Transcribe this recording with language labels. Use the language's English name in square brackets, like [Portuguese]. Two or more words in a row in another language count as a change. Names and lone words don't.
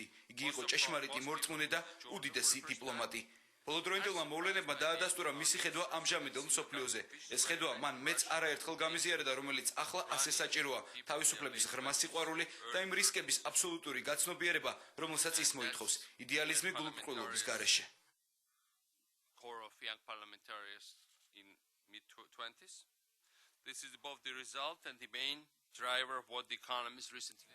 [Georgian] იგი იყო ჭეშმარიტი მორწმუნე და უდიდესი დიპლომატი. ბოლოდროინდელმა მოვლენებმა დაადასტურა მისი ხედვა ამჟამინდელ მსოფლიოზე. ეს ხედვა მან მეც არაერთხელ გამიზიარდა, რომელიც ახლა ასე საჭიროა, თავისუფლების ღრმა სიყვარული და იმ რისკების აბსოლუტური გაცნობიერება, რომელსაც ის მოითხოვს, იდეალიზმი გულუბრყვილობის გარეშე. [English] Core of young parliamentarians in mid-20s. This is both the result and the main driver of what the economists recently